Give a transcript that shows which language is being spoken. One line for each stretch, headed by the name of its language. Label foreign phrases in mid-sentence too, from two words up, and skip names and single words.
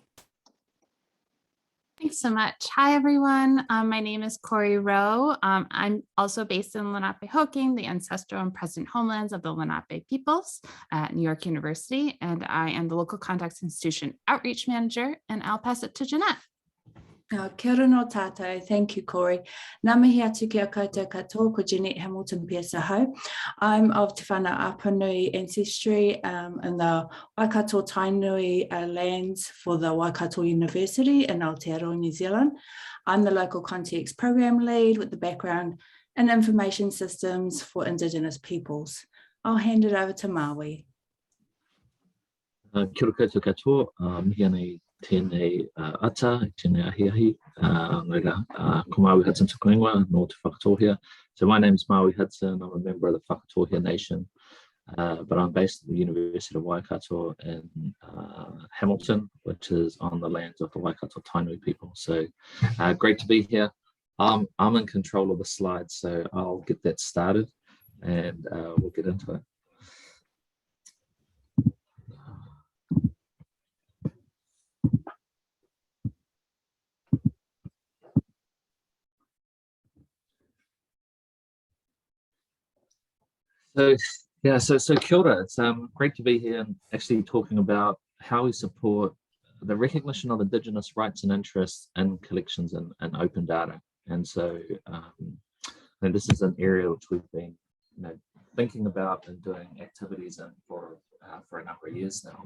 English: Thanks so much. Hi, everyone. My name is Corey Rowe. I'm also based in Lenape-Hoking, the ancestral and present homelands of the Lenape peoples at New York University, and I am the local context institution outreach manager, and I'll pass it to Jeanette.
Māori: Kia ora no tātou.
English: Thank you, Corey.
Māori: Nā mihi atu ki a koutou katoa, ko Jeanette Hamilton Pearsa Ho.
English: I'm of Te Whana Apanui ancestry in the Waikato Tainui lands for the Waikato University in Aotearoa, New Zealand. I'm the local context program lead with the background in information systems for Indigenous peoples. I'll hand it over to Maui.
Māori: Kia ora koutou katoa, mihi anei tēnei ata, tēnei ahiahi, ko Maui Hudson tukuingoa, no te whakatohia.
English: So my name is Maui Hudson, I'm a member of the Whakatohia Nation, but I'm based at the University of Waikato in Hamilton, which is on the lands of the Waikato Tainui people. So great to be here. I'm in control of the slides, so I'll get that started and we'll get into it. So yeah, so
Māori: kia ora.
English: It's great to be here and actually talking about how we support the recognition of Indigenous rights and interests in collections and open data. And so and this is an area which we've been thinking about and doing activities in for a number of years now.